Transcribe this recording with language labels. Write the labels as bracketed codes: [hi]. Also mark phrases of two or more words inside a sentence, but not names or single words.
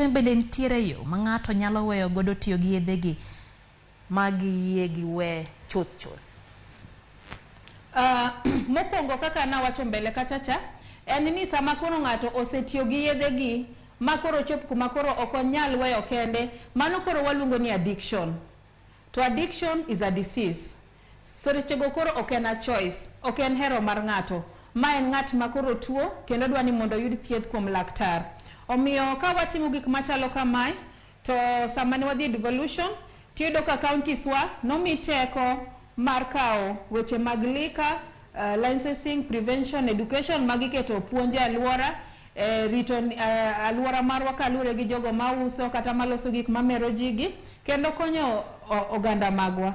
[luo] Owacho ni bende ntiere yo ma ng'ato nyalo weyo godo tiyo gi yedhe gi magi yegi we chuth. Mokwongo kaka nawacho mbele kachacha en ni sama koro ng'ato osetiyo gi yedhegi makoro chop kuma koro ok onyal weyo kende, mano koro waluongo ni addiction. [en] To addiction is a disease. [luo] So rechego koro ok en [en] a choice, [luo] ok en hero mar ng'ato. Ma en ng'at makoro tuo kendo dwa ni mondo oyud thieth kuom laktar. Omiyo ka watimo gik machalo kamae, to sama ne wadhi devolution, tiyudo ka counties wa nomi teko mar kawo weche mag lika, [en] licensing, prevention, education [luo] magiketo puonje alwora, rito alwora marwa kaluwore gi jogo mauso kata maloso gik mamero jigi, kendo konyo oganda magwa.